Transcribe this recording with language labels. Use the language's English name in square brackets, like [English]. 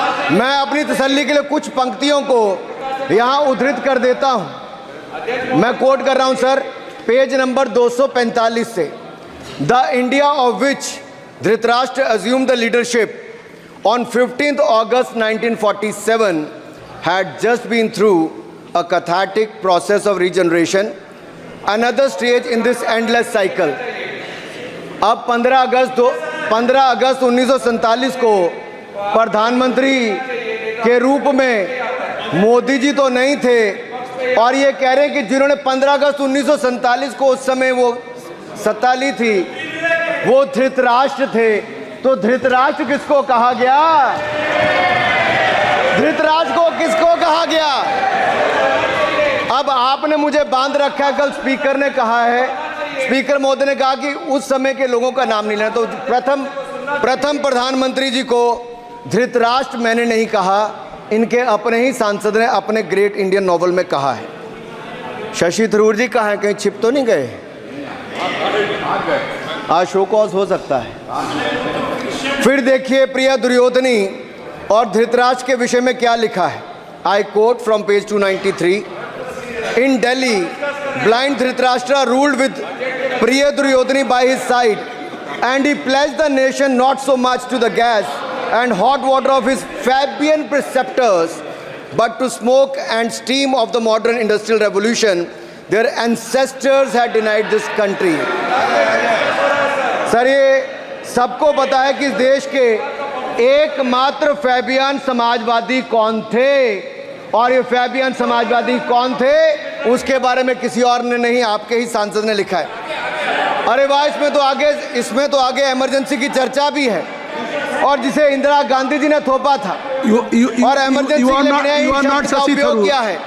[Hindi] मैं अपनी तसल्ली के लिए कुछ पंक्तियों को यहाँ उद्धृत कर देता हूँ। मैं कोट कर रहा हूँ सर, पेज नंबर 245 से। [English] The India of which Dhritarashtra assumed the leadership on 15th August 1947 had just been through a cathartic process of regeneration, another stage in this endless cycle. [Hindi] अब 15 अगस्त 1947 को प्रधानमंत्री के रूप में मोदी जी तो नहीं थे, और ये कह रहे हैं कि जिन्होंने 15 अगस्त 1947 को उस समय वो सत्ता ली थी वो धृतराष्ट्र थे। तो धृतराष्ट्र किसको कहा गया? धृतराष्ट्र को किसको कहा गया? अब आपने मुझे बांध रखा है। कल स्पीकर ने कहा है, स्पीकर महोदय ने कहा कि उस समय के लोगों का नाम नहीं लेना। तो प्रथम प्रधानमंत्री जी को धृतराष्ट्र मैंने नहीं कहा, इनके अपने ही सांसद ने अपने ग्रेट इंडियन नॉवल में कहा है। शशि थरूर जी कहाँ हैं? कहीं छिप तो नहीं गए? आज शो कॉज हो सकता है। फिर देखिए प्रिय दुर्योधनी और धृतराष्ट्र के विषय में क्या लिखा है। [English] I quote from page 293। In Delhi blind Dhritarashtra ruled with Priya Duryodhani by his side, and he pledged the nation not so much to the gas and hot water of his Fabian preceptors but to smoke and steam of the modern industrial revolution. Their ancestors had denied this country. [Hindi] Sir, ये सबको पता है कि इस देश के एकमात्र Fabian Samajwadi कौन थे, और ये फैबियन समाजवादी कौन थे उसके बारे में किसी और ने नहीं, आपके ही सांसद ने लिखा है। अरे वाह, इसमें तो आगे इमरजेंसी की चर्चा भी है, और जिसे इंदिरा गांधी जी ने थोपा था, और इमरजेंसी के लिए उपयोग किया है।